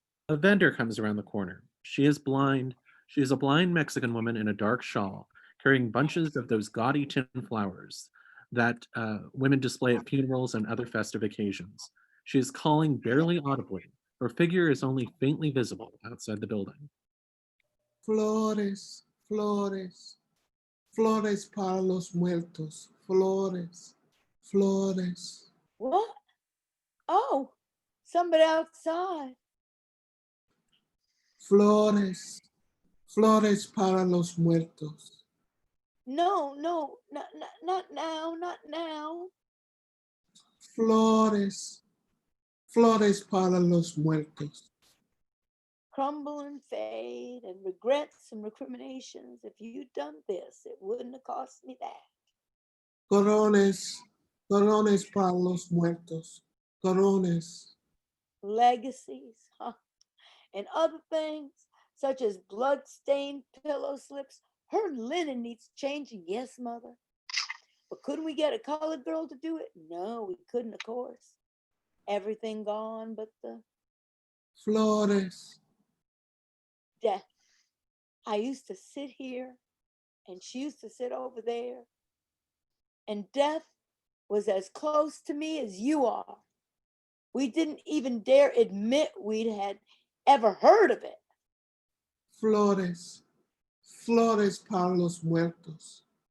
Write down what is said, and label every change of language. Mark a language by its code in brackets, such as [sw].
[en] A vendor comes around the corner. She is blind. She is a blind Mexican woman in a dark shawl, carrying bunches of those gaudy tin flowers that women display at funerals and other festive occasions. She is calling barely audibly. Her figure is only faintly visible outside the building. [es] Flores, flores, flores para los muertos. Flores, flores. [en] What? Oh, somebody outside. [es] Flores, flores para los muertos. [en] No, not now, not now. [es] Flores, flores para los muertos. [en] Crumble and fade and regrets and recriminations. If you'd done this, it wouldn't have cost me that. [es] Corones, corones para los muertos. Corones. [en] Legacies, huh? And other things, such as blood-stained pillow slips. Her linen needs changing, yes, mother. But couldn't we get a colored girl to do it? No, we couldn't, of course. Everything gone but the [es] Flores. [en] death. I used to sit here, and she used to sit over there. And death was as close to me as you are. We didn't even dare admit we'd had ever heard of it. [es] Flores. Flores para los muertos.